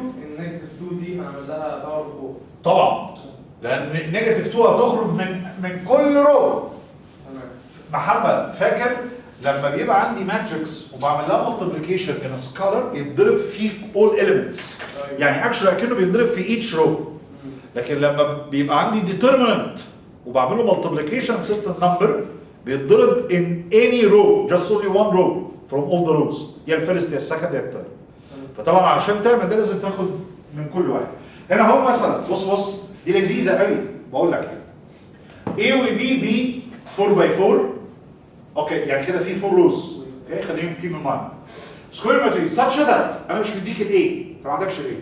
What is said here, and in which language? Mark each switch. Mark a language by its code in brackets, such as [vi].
[ar] النيجاتيف 2 دي هنعمل لها باور 4. طبعا لان نيجاتيف 2 هتخرج من كل رو. تمام. محمد فاكر لما بيبقى عندي ماتريكس وبعمل لها مالتيبليكيشن ان سكالر يتضرب فيه [en] all elements. [ar] يعني اكشولي اكنه بيتضرب في [en] each row. [ar] لكن لما بيبقى عندي [en] determinant [ar] وبعمل له [en] multiplication certain number [ar] بيتضرب [en] in any row just only one row from all the rows [ar] يا الفيرست يا السكند يا الثيرد. فطبعا عشان تعمل ده لازم تاخد من كل واحد. هنا اهو مثلا بص دي لذيذه قوي بقول لك A و B 4 by 4 اوكي يعني كده في 4 روز اوكي خليهم [en] keep in mind. Square matrix such that [ar] انا مش مديك ال A انت ما عندكش ال A